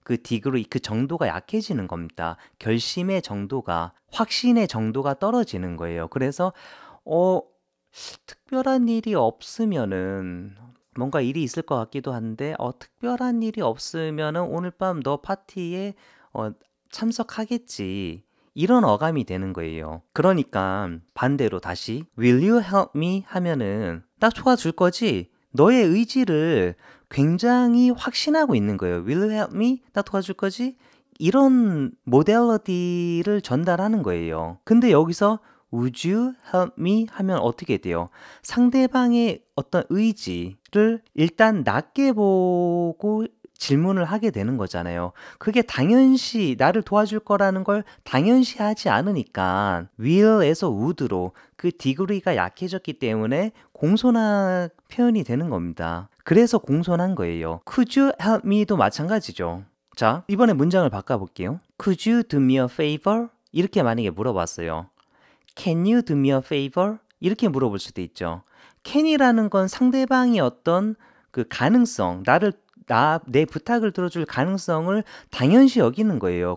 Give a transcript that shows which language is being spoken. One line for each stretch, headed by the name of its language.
Korean: 그 디그리, 그 정도가 약해지는 겁니다. 결심의 정도가, 확신의 정도가 떨어지는 거예요. 그래서 특별한 일이 없으면은 뭔가 일이 있을 것 같기도 한데 특별한 일이 없으면은 오늘 밤 너 파티에 참석하겠지. 이런 어감이 되는 거예요. 그러니까 반대로 다시
English: Will you help me?
Korean: 하면은 나 도와줄 거지? 너의 의지를 굉장히 확신하고 있는 거예요.
English: Will you help me?
Korean: 나 도와줄 거지? 이런 모델리티를 전달하는 거예요. 근데 여기서
English: Would you help me?
Korean: 하면 어떻게 돼요? 상대방의 어떤 의지를 일단 낮게 보고 질문을 하게 되는 거잖아요. 그게 당연시 나를 도와줄 거라는 걸 당연시하지 않으니까 will에서 would로 그 degree가 약해졌기 때문에 공손한 표현이 되는 겁니다. 그래서 공손한 거예요.
English: Could you help me도
Korean: 마찬가지죠. 자, 이번에 문장을 바꿔볼게요.
English: Could you do me a favor?
Korean: 이렇게 만약에 물어봤어요.
English: Can you do me a favor?
Korean: 이렇게 물어볼 수도 있죠. can이라는 건 상대방이 어떤 그 가능성, 내 부탁을 들어줄 가능성을 당연시 여기는 거예요.